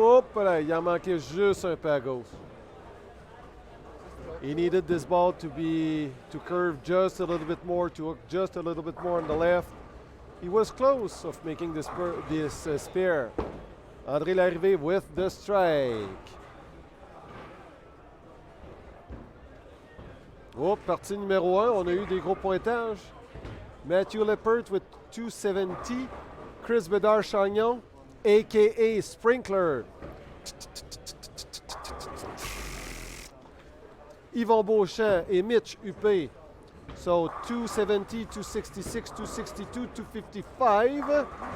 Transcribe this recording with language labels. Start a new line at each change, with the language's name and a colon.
French: Hop là, il en manquait juste un peu à gauche.
English: He needed this ball to curve just a little bit more, to hook just a little bit more on the left. He was close of making this spare. André Larrivée with the strike.
French: Oh, partie numéro 1, on a eu des gros pointages.
English: Matthew Lippert with 270. Chris Bedard-Chagnon, a.k.a. Sprinkler. Yvon Beauchamp et Mitch Huppé. So 270, 266, 262, 255.